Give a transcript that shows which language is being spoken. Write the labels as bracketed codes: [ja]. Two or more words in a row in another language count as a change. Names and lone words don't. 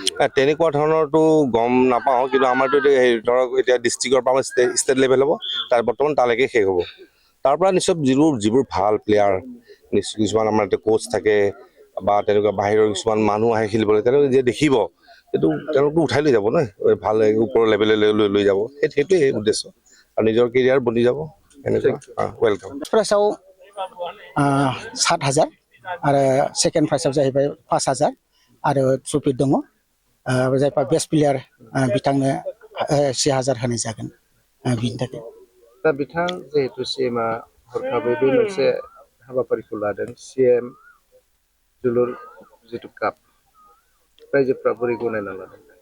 [as] তেনেকুৱা ধৰণৰতো গম নাপাওঁ কিন্তু আমাৰতো ধৰক এতিয়া ডিষ্ট্ৰিক্টৰ পৰা [en] state level [as] হ'ব তাৰ বৰ্তমান তালৈকে শেষ হ'ব তাৰ পৰা নিশ্চয় যিবোৰ ভাল প্লেয়াৰ কিছুমান আমাৰ এতিয়া কোচ থাকে বা তেনেকুৱা বাহিৰৰ কিছুমান মানুহ আহে খেলিবলৈ তেওঁলোকে যে দেখিব সেইটো তেওঁলোকতো উঠাই লৈ যাব ন ভাল ওপৰৰ লেভেললৈ লৈ যাব সেইটোৱে উদ্দেশ্য আৰু নিজৰ কেৰিয়াৰ বনি যাব এনেকুৱা वेलकाम [brx] प्राइसआव 7,000 आरो [en] second prize [brx] जाहैबाय 5,000 आरो ट्रफि दङ जायफोर [en] best player [brx] बिथांनो 6,000 होनाय जागोन बिनि थाखाय दा बिथां जिहेतु सिएमआ हरखाबै बे मोनसे हाबाफारिखौ लादों सिएम जोलुर जितु काप रायजोफ्रा बोरै गनायना लादों